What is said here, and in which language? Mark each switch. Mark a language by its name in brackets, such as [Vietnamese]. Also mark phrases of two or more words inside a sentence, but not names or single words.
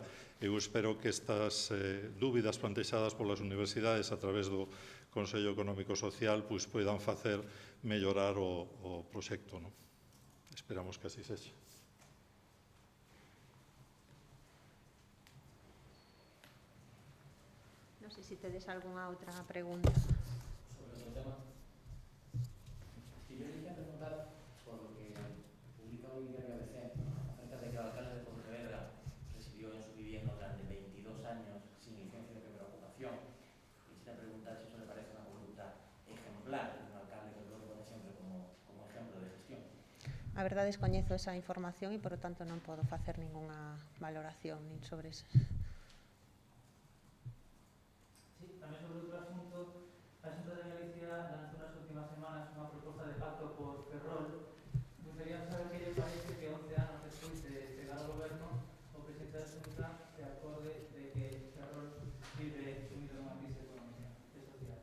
[Galician] Eu espero que estas dúbidas plantexadas polas universidades a través do Consello Económico Social poidan facer mellorar o proxecto. Esperamos que así sexa. Non sei se tedes algunha outra pregunta. Sobre o tema. [Spanish] Si yo le quería preguntar por lo que publica hoy Diario ABC acerca de que el alcalde de Pontevedra residió en su vivienda durante 22 años sin licencia de primera ocupación. Quisiera preguntar si eso le parece una conducta ejemplar de un alcalde que lo pone siempre como ejemplo de gestión. [Galician] A verdade, descoñezo esa información e, [Spanish] por lo tanto, [Galician] non podo facer ningunha valoración nin sobre eso. Sí, tamén sobre outro asunto, a Xunta de Galicia lanzou nas últimas semanas unha proposta de pacto por Ferrol. Gustaría saber que lle parece que 11 anos despois de chegar ao goberno o presidente da Xunta se acorde de que Ferrol vive sumido nunha crise económica e social.